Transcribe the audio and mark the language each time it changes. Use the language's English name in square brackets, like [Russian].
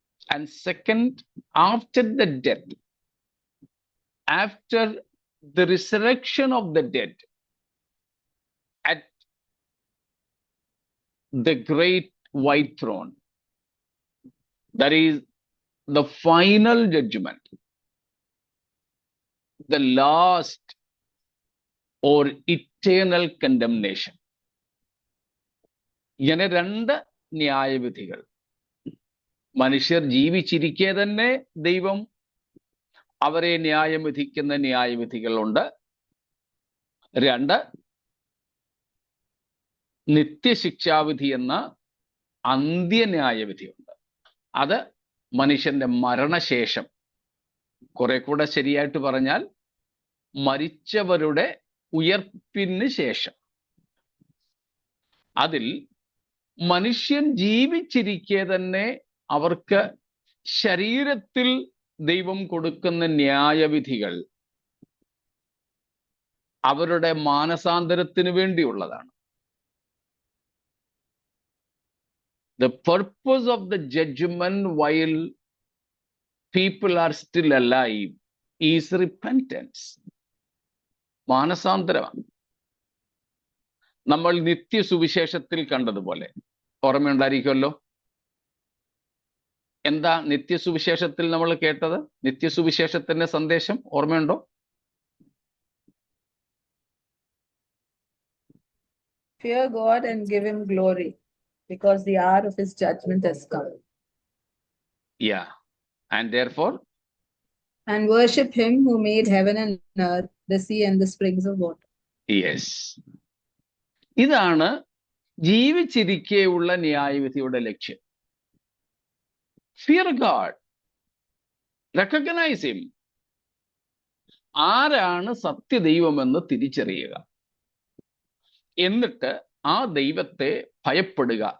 [English] And second, after the death, after the resurrection of the dead, at the great white throne. That is the final judgment, the last or eternal condemnation. [Malayalam] ഇങ്ങനെ 2 ന്യായവിധികൾ. മനുഷ്യർ ജീവിച്ചിരിക്കെ തന്നെ ദൈവം അവരെ ന്യായം വിധിക്കുന്ന ന്യായവിധികളുണ്ട്. 2, നിത്യശിക്ഷാവിധി എന്ന അന്ത്യന്യായവിധിയുണ്ട്. അത് മനുഷ്യന്റെ മരണശേഷം, കുറെ കൂടെ ശരിയായിട്ട് പറഞ്ഞാൽ മരിച്ചവരുടെ ഉയർപ്പിന് ശേഷം. അതിൽ മനുഷ്യൻ ജീവിച്ചിരിക്കെ തന്നെ അവർക്ക് ശരീരത്തിൽ ദൈവം കൊടുക്കുന്ന ന്യായവിധികൾ അവരുടെ മാനസാന്തരത്തിന് വേണ്ടിയുള്ളതാണ്. [English] The purpose of the judgment while people are still alive is repentance. [Malayalam] മാനസാന്തരമാണ്. നമ്മൾ നിത്യസുവിശേഷത്തിൽ കണ്ടതുപോലെ, ഓർമ്മയുണ്ടായിരിക്കുമല്ലോ. എന്താ നിത്യസുവിശേഷത്തിൽ നമ്മൾ കേട്ടത്? നിത്യസുവിശേഷത്തിന്റെ സന്ദേശം ഓർമ്മയുണ്ടോ? [English] Fear God and give him glory, because the hour of his judgment has come. Yeah. And therefore, and worship him who made heaven and earth, the sea and the springs of water. yes. [Malayalam] ഇതാണ് ജീവിച്ചിരിക്കെയുള്ള ന്യായവിധിയുടെ ലക്ഷ്യം. [English] Fear God. Recognize him. [Malayalam] ആരാണ് സത്യദൈവമെന്ന് തിരിച്ചറിയുക. എന്നിട്ട് ആ ദൈവത്തെ ഭയപ്പെടുക.